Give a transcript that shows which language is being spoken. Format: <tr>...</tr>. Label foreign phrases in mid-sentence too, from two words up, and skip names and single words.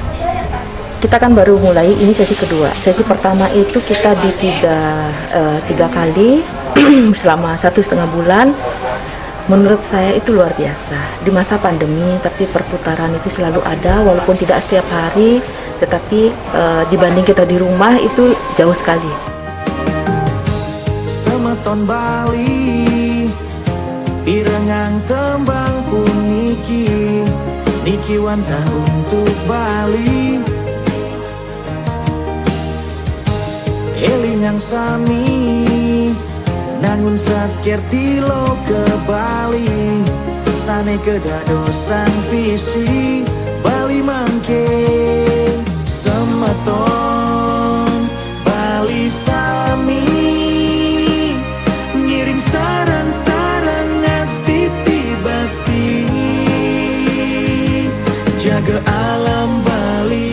<id>Kita kan baru mulai, ini sesi kedua. Sesi pertama itu kita di tiga kali selama 1,5 bulan. Menurut saya itu luar biasa. Di masa pandemi, tapi perputaran itu selalu ada, walaupun tidak setiap hari, tetapi dibanding kita di rumah itu jauh sekali.</id> <ban>Semeton Bali, pirengang tembang puniki, niki wantah untuk Bali, elingang sami nangun sakir tilo ke Bali sane kedadosan visi Bali mangke semeton Bali sami ngiring sarang-sarang ngastiti bakti jaga alam Bali.</ban>